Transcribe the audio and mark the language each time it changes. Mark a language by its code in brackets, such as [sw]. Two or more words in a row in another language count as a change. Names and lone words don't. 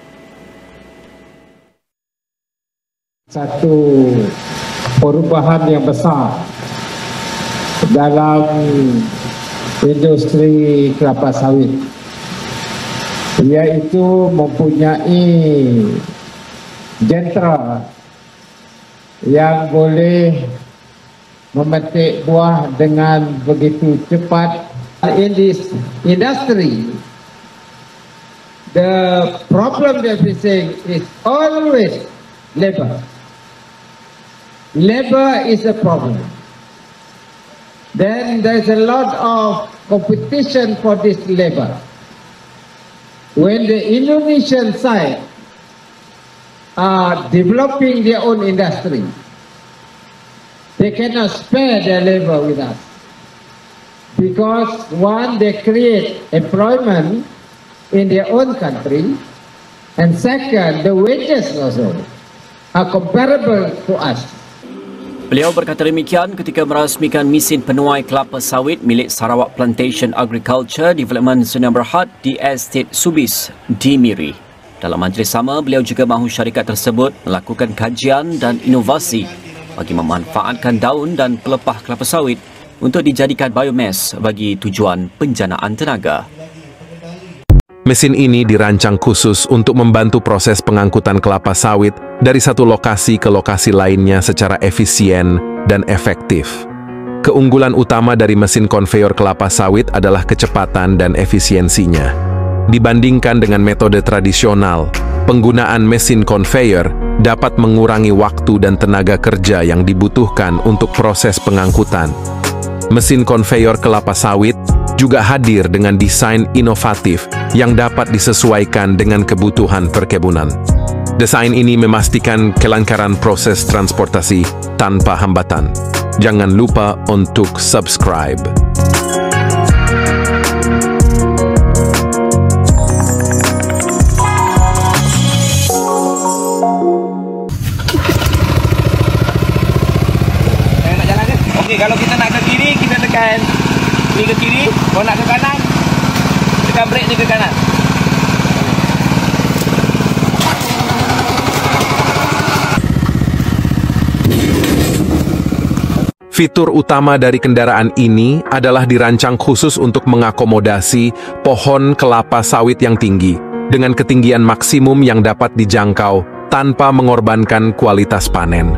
[ms] Satu perubahan yang besar dalam industri kelapa sawit, iaitu mempunyai jentera yang boleh memetik buah dengan begitu cepat. [en] In this industry, the problem they're facing is always labor. Labor is a problem. Then there's a lot of competition for this labor. When the Indonesian side are developing their own industry, they cannot spare their labor with us. Because one, they create employment in their own country, and second, the wages also are comparable to us. [ms] Beliau berkata demikian ketika merasmikan mesin penuai kelapa sawit milik Sarawak Plantation Agriculture Development Sdn Bhd di Estate Subis di Miri. Dalam majlis sama, beliau juga mahu syarikat tersebut melakukan kajian dan inovasi bagi memanfaatkan daun dan pelepah kelapa sawit untuk dijadikan biomass bagi tujuan penjanaan tenaga. [id] Mesin ini dirancang khusus untuk membantu proses pengangkutan kelapa sawit dari satu lokasi ke lokasi lainnya secara efisien dan efektif. Keunggulan utama dari mesin konveyor kelapa sawit adalah kecepatan dan efisiensinya. Dibandingkan dengan metode tradisional, penggunaan mesin konveyor dapat mengurangi waktu dan tenaga kerja yang dibutuhkan untuk proses pengangkutan. Mesin konveyor kelapa sawit juga hadir dengan desain inovatif yang dapat disesuaikan dengan kebutuhan perkebunan. Desain ini memastikan kelancaran proses transportasi tanpa hambatan. Jangan lupa untuk subscribe. [ms] Nak jalan ke? Okey, kalau kita nak ke kiri, kita tekan ni ke kiri. Kalau nak ke kanan, tekan brake ni ke kanan. [id] Fitur utama dari kendaraan ini adalah dirancang khusus untuk mengakomodasi pohon kelapa sawit yang tinggi, dengan ketinggian maksimum yang dapat dijangkau tanpa mengorbankan kualitas panen.